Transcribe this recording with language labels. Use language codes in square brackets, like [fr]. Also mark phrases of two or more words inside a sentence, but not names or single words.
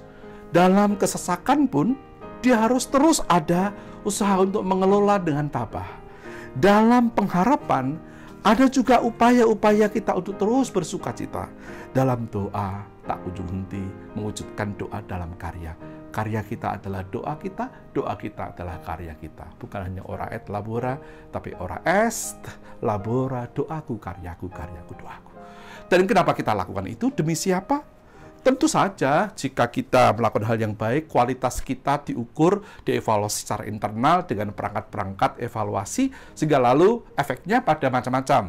[id] Dalam kesesakan pun, dia harus terus ada usaha untuk mengelola dengan tabah. Dalam pengharapan, ada juga upaya-upaya kita untuk terus bersukacita. Dalam doa, tak kunjung henti mewujudkan doa dalam karya. Karya kita adalah doa kita adalah karya kita. Bukan hanya [la] ora et labora, tapi ora est labora, [id] doaku, karyaku, doaku. Dan kenapa kita lakukan itu? Demi siapa? Tentu saja, jika kita melakukan hal yang baik, kualitas kita diukur, dievaluasi secara internal dengan perangkat-perangkat evaluasi, sehingga lalu efeknya pada macam-macam.